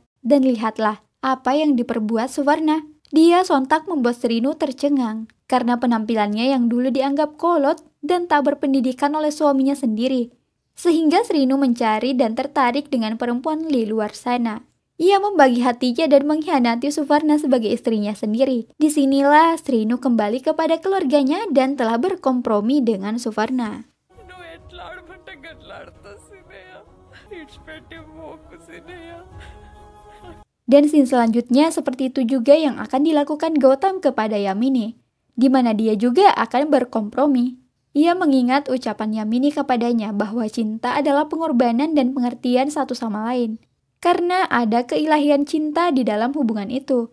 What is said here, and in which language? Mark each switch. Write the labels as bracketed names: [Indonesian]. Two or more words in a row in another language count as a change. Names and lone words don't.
[Indonesian] Dan lihatlah apa yang diperbuat Suvarna. Dia sontak membuat Srinu tercengang karena penampilannya yang dulu dianggap kolot dan tak berpendidikan oleh suaminya sendiri. Sehingga Srinu mencari dan tertarik dengan perempuan di luar sana. Ia membagi hatinya dan mengkhianati Suvarna sebagai istrinya sendiri. Disinilah Srinu kembali kepada keluarganya dan telah berkompromi dengan Suvarna. [Telugu] నువ్వు ఎట్లా ఆడమంటే గట్లా ఆడుతా సినయ్య. ఇడిచిపెట్టి పోకు సినయ్య. [Indonesian] Dan scene selanjutnya seperti itu juga yang akan dilakukan Gautam kepada Yamini, di mana dia juga akan berkompromi. Ia mengingat ucapan Yamini kepadanya bahwa cinta adalah pengorbanan dan pengertian satu sama lain. Karena ada keilahian cinta di dalam hubungan itu.